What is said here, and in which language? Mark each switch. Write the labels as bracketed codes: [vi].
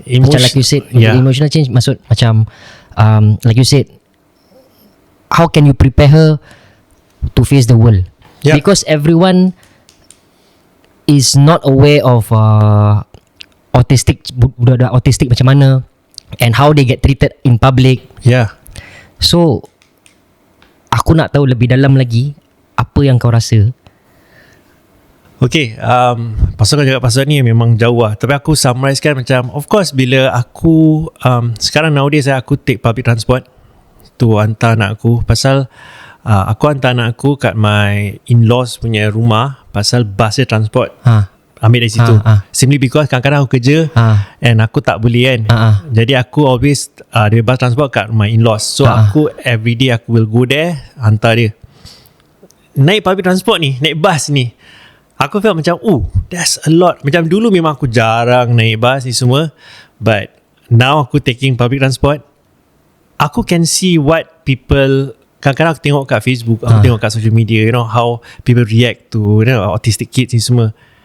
[en] Macam like you said, emotional change [ms] maksud macam [en] like you said, how can you prepare her to face the world? Because everyone is not aware of autistic, [ms] budak-budak autistic macam mana, [en] and how they get treated in public. [ms] So aku nak tahu lebih dalam lagi apa yang kau rasa. Okay, pasal kau cakap pasal ni memang jauh lah. Tapi aku summarize kan macam, [en] of course [ms] bila aku sekarang nowadays aku [en] take public transport [ms] to hantar anak aku. Pasal aku hantar anak aku kat my in-laws punya rumah. Pasal bus dia transport, ambil dari situ. [en] Simply because [ms] kadang-kadang aku kerja and aku tak boleh kan. Jadi aku always dia bus transport kat my in-laws. So aku everyday aku [en] will go there, [ms] hantar dia. Naik public transport ni, naik bus ni, aku felt macam [en] that's a lot. [ms] Macam dulu memang aku jarang naik bus ni semua, [en] but now [ms] aku [en] taking public transport, [ms] aku [en] can see what people, [ms] kadang-kadang aku tengok kat Facebook, aku tengok kat social media, you know, [en] how people react to, [ms] you know, autistic kids ni semua.